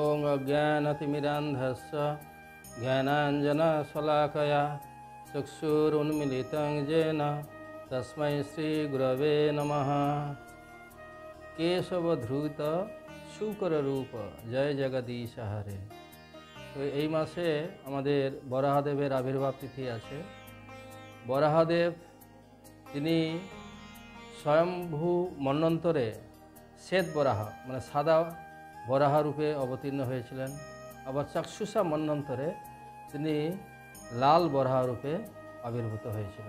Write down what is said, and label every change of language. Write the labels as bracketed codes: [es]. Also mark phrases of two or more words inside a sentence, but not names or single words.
[sa] अज्ञानतिमिरान्धस्य ज्ञानाञ्जनशलाकया चक्षुरुन्मीलितं येन तस्मै श्रीगुरवे नमः। केशवधृत शुकर रूप जय जगदीश हरे। [bn] तो এই মাসে আমাদের বরাহদেবের আবির্ভাব তিথি আছে। বরাহদেব তিনি স্বয়ম্ভু মন্বন্তরে শ্বেত বরাহ মানে সাদা বরাহ রূপে অবতীর্ণ হয়েছিলেন। আবার চাক্ষুষা মন্বন্তরে তিনি লাল বরাহ রূপে আবির্ভূত হয়েছিলেন।